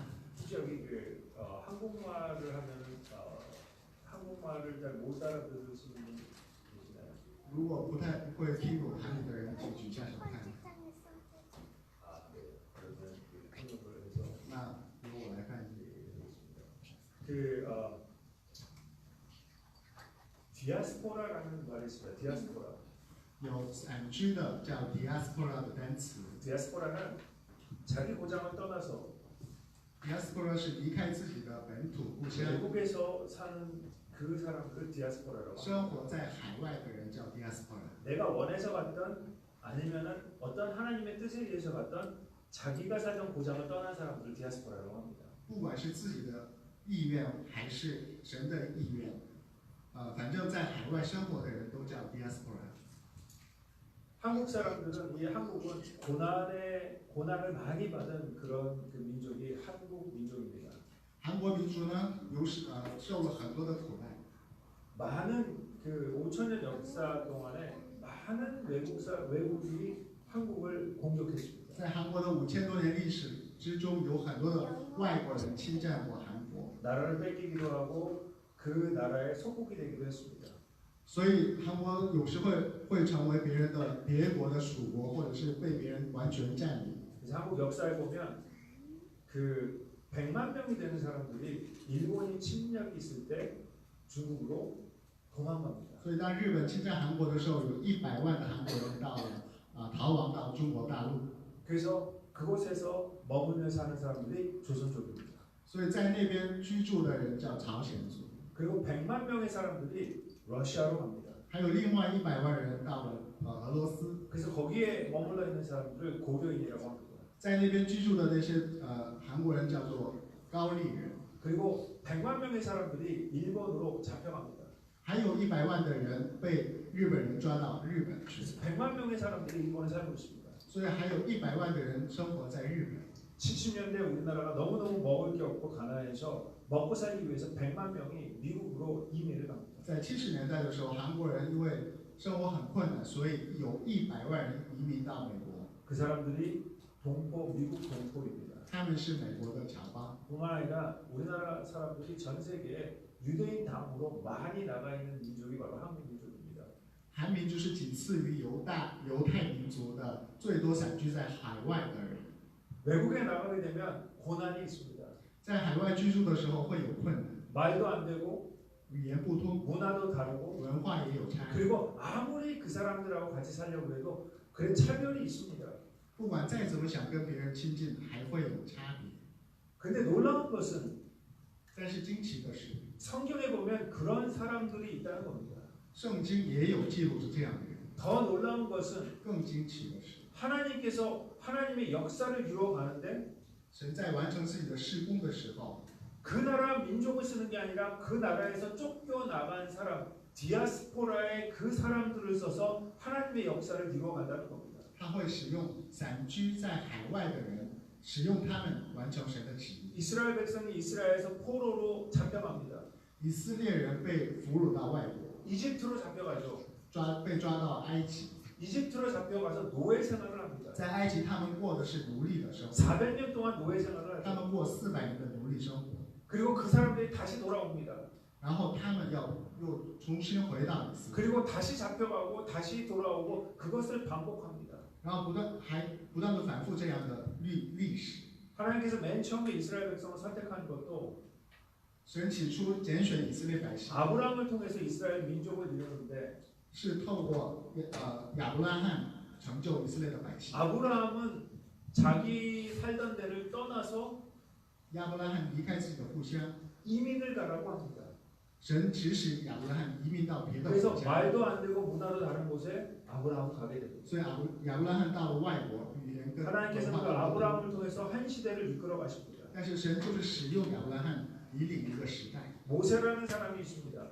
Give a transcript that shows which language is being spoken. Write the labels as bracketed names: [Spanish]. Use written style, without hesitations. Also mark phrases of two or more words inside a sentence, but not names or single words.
[Korean] 혹시 여기 한국말을 하면 한국말을 잘 못 알아들으시는 분 계시나요? [Chinese] 如果不会听懂韩语的人，请举下手看。 [Korean] 네. 그러면 통역을 해서 [Chinese] 那由我来翻译。 [Korean] 디아스포라라는 말이 있습니다. 디아스포라. [Chinese] 有散居的叫 diaspora 的单词。 [Korean] 디아스포라는 자기 고장을 떠나서 [Chinese] diaspora 是离开自己的本土故乡， [Korean] 외국에서 사는 그 사람들을 디아스포라라고 합니다. [Chinese] 生活在海外的人叫 diaspora。 [Korean] 내가 원해서 갔던 아니면은 어떤 하나님의 뜻에 의해서 갔던 자기가 살던 고장을 떠난 사람들을 디아스포라라고 합니다. [Chinese] 不管是自己的意愿还是神的意愿，反正在海外生活的人都叫 diaspora。 [Korean] 한국 사람들은 이 한국은 고난을 많이 받은 그런 그 민족이 한국 민족입니다. [Chinese] 韩国民族呢，受了很多的苦难。 [Korean] 많은 그 5,000년 역사 동안에 많은 외국인이 한국을 공격했습니다. [Chinese] 在韩国的5000多年历史之中，有很多的外国人侵占过韩国， [Korean] 나라를 뺏기기도 하고 그 나라의 속국이 되기도 했습니다. [Chinese] 所以韩国有时会成为别国的属国，或者是被别人完全占领。 [Korean] 그래서 한국 역사에 보면 그 100만 명이 되는 사람들이 일본이 침략이 있을 때 중국으로 도망갑니다. [Chinese] 所以当日本侵占韩国的时候，有100万的韩国人逃亡到中国大陆。 [Korean] 그래서 그곳에서 머물며 사는 사람들이 조선족입니다. [Chinese] 所以在那边居住的人叫朝鲜族。 [Korean] 그리고 100만 명의 사람들이 러시아로 갑니다. [Chinese] 还有另外100万人到了俄罗斯。 [Korean] 그래서 거기에 머물러 있는 사람들을 고려인이라고 합니다. [Chinese] 在那边居住的那些韩国人叫做高丽人。 [Korean] 그리고 100만 명의 사람들이 일본으로 잡혀갑니다. [Chinese] 还有100万的人被日本人抓到日本去。 [Korean] 그래서 100만 명의 사람들이 일본에 살고 있습니다. [Chinese] 所以还有100万的人生活在日本。 [Korean] 70년대 우리나라가 너무너무 먹을 게 없고 가난해서 먹고 살기 위해서 100만 명이 미국으로 이민을 갑니다. [Chinese] 在70年代的时候，韩国人因为生活很困难，所以有100万人移民到美国。 [Korean] 그 사람들이 미국 동포입니다. [Chinese] 他们是美国的侨邦。 [Korean] 뿐만 아니라 우리나라 사람들이 전 세계에 유대인 다음으로 많이 나가 있는 민족이 바로 한국 민족입니다. [Chinese] 韩民就是仅次于犹太民族的最多散居在海外的人。 [Korean] 외국에 나가게 되면 고난이 있습니다. [Chinese] 在海外居住的时候会有困难， [Korean] 말도 안 되고 [Chinese] 语言不通， [Korean] 문화도 다르고 [Chinese] 文化也有差异。 [Korean] 그리고 아무리 그 사람들하고 같이 살려고 해도 그런 차별이 있습니다. [Chinese] 不管再怎么想跟别人亲近，还会有差别。 [Korean] 근데 놀라운 것은 [Chinese] 但是惊奇的是， [Korean] 성경에 보면 그런 사람들이 있다는 겁니다. [Chinese] 圣经也有记录着这样的人。 [Korean] 더 놀라운 것은 [Chinese] 更惊奇的是， [Korean] 하나님께서 하나님의 역사를 이루어가는데 [Chinese] 神在完成自己的事工的时候， [Korean] 그 나라 민족을 쓰는 게 아니라 그 나라에서 쫓겨나간 사람 디아스포라의 그 사람들을 써서 하나님의 역사를 이루어간다는 겁니다. [Chinese] 他会使用散居在海外的人，使用他们完成神的旨意。 [Korean] 이스라엘 백성이 이스라엘에서 포로로 잡혀갑니다. [Chinese] 以色列人被俘虏到外国， [Korean] 이집트로 잡혀가죠. [Chinese] 被抓到埃及， [Korean] 이집트로 잡혀가서 노예 생활을 합니다. [Chinese] 在埃及他们过的是奴隶的生活， [Korean] 400년 동안 노예 생활을 [Chinese] 他 [Korean] 하죠. [Chinese] 们过400年的奴隶生活， [Korean] 그리고 그 사람들이 다시 돌아옵니다. [Chinese] 然后他们又重新回到以色列， [Korean] 그리고 다시 잡혀가고 다시 돌아오고 그것을 반복합니다. [Chinese] 然后不断的反复这样的历史。 [Korean] 하나님께서 맨 처음에 이스라엘 백성을 선택한 것도 [Chinese] 神起初拣选以色列百姓， [Korean] 아브라함을 통해서 이스라엘 민족을 이루는데 [Chinese] 是透过亚伯拉罕成就以色列的百姓。 [Korean] 아브라함은 자기 살던 데를 떠나서 [Chinese] 亚伯拉罕离开自己的故乡， [Korean] 이민을 가라고 합니다. [Chinese] 神指使亚伯拉罕移民到别的 [Korean] 그래서 [Chinese] 国家， [Korean] 말도 안 되고 문화도 다른 곳에 아브라함은 가게 됩니다. [Chinese] 所以亚伯拉罕到了外国，语言跟文 [Korean] 하나님께서는 [Chinese] 化 [Korean] 그 [Chinese] 都不同。 [Korean] 아브라함을 통해서 한 시대를 이끌어 가십니다. [Chinese] 但是神就是使用亚伯拉罕引领一个时代。 [Korean] 모세라는 사람이 있습니다.